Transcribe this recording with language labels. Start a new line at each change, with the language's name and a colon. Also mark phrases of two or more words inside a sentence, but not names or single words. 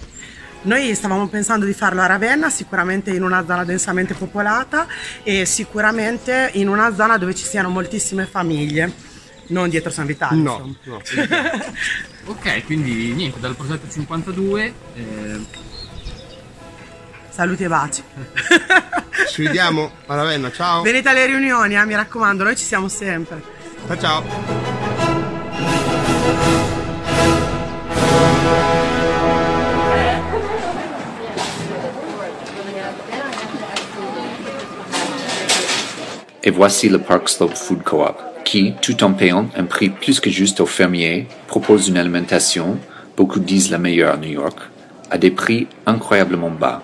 Italian: Noi stavamo pensando di farlo a Ravenna, sicuramente in una zona densamente popolata e sicuramente in una zona dove ci siano moltissime famiglie, non dietro San Vitale. No, no. Ok, quindi niente, dal progetto 52 saluti e baci. Ci vediamo a Ravenna, ciao. Venite alle riunioni, mi raccomando, noi ci siamo sempre. Ciao ciao.
French: Et voici le Park Slope Food Co-op, qui, tout en payant un prix plus que juste aux fermiers, propose une alimentation, beaucoup disent la meilleure à New York, à des prix incroyablement bas.